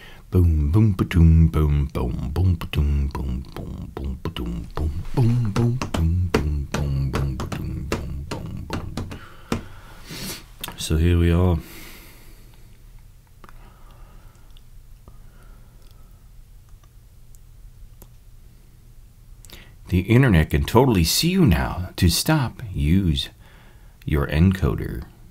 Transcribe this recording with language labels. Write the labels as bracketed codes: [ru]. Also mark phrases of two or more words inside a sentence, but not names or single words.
[en] Boom, boom, ba-doom, boom, boom, boom, ba-doom, boom, boom, boom, ba-doom, boom, boom, boom, ba-doom, boom, boom, boom, ba-doom, boom, boom, boom. So here we are. The internet can totally see you now. To stop, use your encoder.